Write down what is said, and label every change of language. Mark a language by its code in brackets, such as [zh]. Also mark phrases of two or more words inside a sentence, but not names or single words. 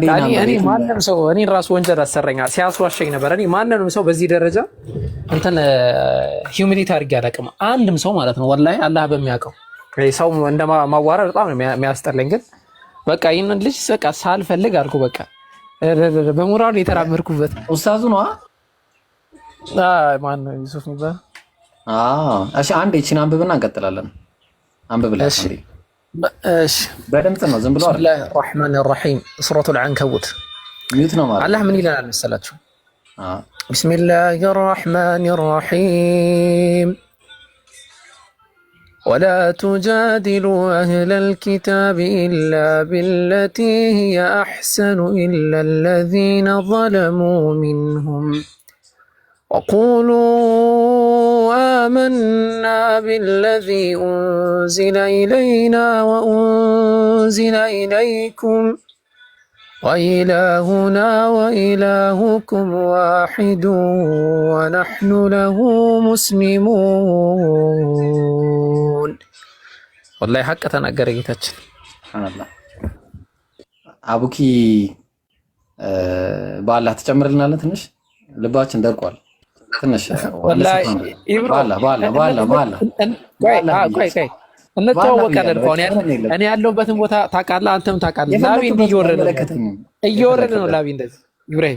[am] እኔ ማንንም ሰው እኔ ራሱ ወንጀል አሰረኛል ሲያስዋሸኝ ነበር። እኔ ማንንም ሰው በዚህ ደረጃ እንትን ሂዩሚሊቲ አድርጌ አላውቅም። አንድም ሰው ማለት ነው ወላሂ አላህ በሚያውቀው ሰው እንደማዋረድ በጣም ነው የሚያስጠላኝ። ግን በቃ ይሄንን ልጅ በቃ ሳልፈልግ አልኩ በቃ በሞራል የተራመድኩበት ኡስታዙ ነው። ማን ነው ዩሱፍ የሚባል? እሺ አንዴ እቺን አንብብና እንቀጥላለን። አንብብላ። እሺ በድምጽ ነው ዝም ብሎ አይደል? [ar] بسم الله الرحمن الرحيم سورة العنكبوت [am] ሚዩት ነው ማለት አላህ ምን ይላል መሰላችሁ? [ar] بسم الله الرحمن الرحيم ولا تجادلوا أهل الكتاب إلا بالتي هي أحسن إلا الذين ظلموا منهم وقولوا آمنا بالذي أنزل إلينا وأنزل إليكم وإلهنا وإلهكم واحد ونحن له مسلمون. والله حق [am] ተናገረ ጌታችን ሱብሃንአላህ። አቡኪ በአላህ ተጨምርልናለህ። ትንሽ ልባችን ደርቋል። ትንሽ [ar] والله ባላ [am] እንተዋወቃለን እኮ እኔ ያለሁበትን ቦታ ታውቃለህ፣ አንተም ታውቃለህ። ላቢ እየወረደ ነው ላቢ እንደዚህ ኢብራሂም